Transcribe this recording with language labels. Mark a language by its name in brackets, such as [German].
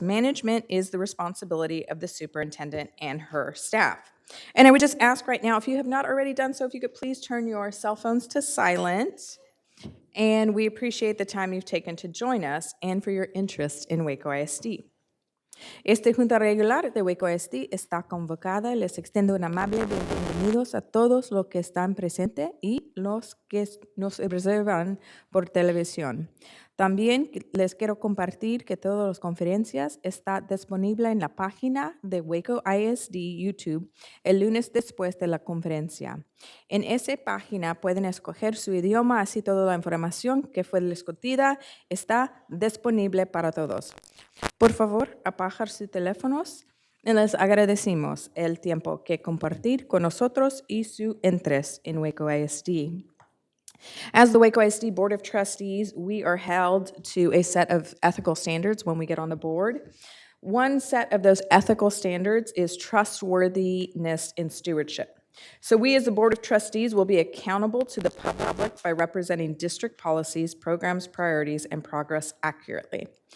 [English] Management is the responsibility of the superintendent and her staff. And I would just ask right now, if you have not already done so, if you could please turn your cell phones to silent. And we appreciate the time you've taken to join us and for your interest in Waco ISD. [Spanish] Esta Junta Regular de Waco ISD está convocada. Les extiendo un amable bienvenidos a todos los que están presentes y los que nos observan por televisión. También les quiero compartir que todas las conferencias están disponibles en la página de Waco ISD YouTube el lunes después de la conferencia. En esa página pueden escoger su idioma, así toda la información que fue discutida está disponible para todos. Por favor, apagar sus teléfonos y les agradecemos el tiempo que compartir con nosotros y su interés en Waco ISD. [English] As the Waco ISD Board of Trustees, we are held to a set of ethical standards when we get on the board. One set of those ethical standards is trustworthiness in stewardship. So we as the Board of Trustees will be accountable to the public by representing district policies, programs, priorities, and progress accurately.